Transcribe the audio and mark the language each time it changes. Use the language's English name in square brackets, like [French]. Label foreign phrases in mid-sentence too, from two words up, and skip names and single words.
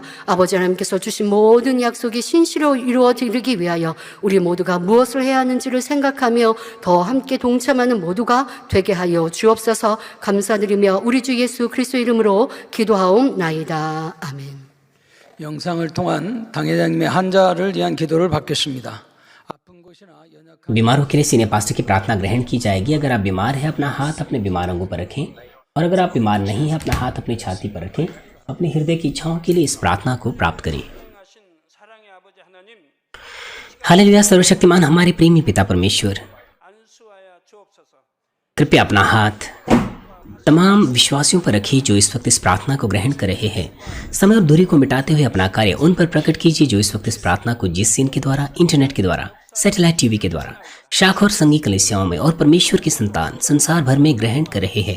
[Korean] 아버지 하나님께서 주신 모든 약속이 신실로 이루어드리기 위하여 우리 모두가 무엇을 해야 하는지를 생각하며 더 함께 동참하는 모두가 되게 하여 주옵소서. 감사드리며 우리 주 예수 그리스도 이름으로 기도하옵나이다. 아멘. 영상을 통한 당회장님의 환자를 위한 기도를 받겠습니다. 아픈 곳이나 연약한 [Hindi] बीमारों के लिए [English] senior pastor [Hindi] की प्रार्थना ग्रहण की जाएगी। अगर आप बीमार हैं अपना हाथ अपने बीमार अंगों पर रखें, और अगर आप बीमार नहीं हैं अपना हाथ अपनी छाती पर रखें। अपने हृदय की इच्छाओं के लिए इस प्रार्थना को प्राप्त करें। [Korean] 하신 사랑의 아버지 하나님, [Hindi] हालेलुया। सर्वशक्तिमान हमारे प्रेमी पिता परमेश्वर, [Korean] 안수하여 주옵소서. [Hindi] कृपया अपना हाथ तमाम विश्वासियों पर रखिए जो इस वक्त इस प्रार्थना को ग्रहण कर रहे हैं। समय और दूरी को मिटाते हुए अपना कार्य उन पर प्रकट कीजिए जो इस वक्त इस प्रार्थना को जिस सीन के द्वारा, इंटरनेट के द्वारा, [English] satellite TV [Hindi] के द्वारा, शाखा और संघी कलीसियाओं में और परमेश्वर की संतान संसार भर में ग्रहण कर रहे हैं।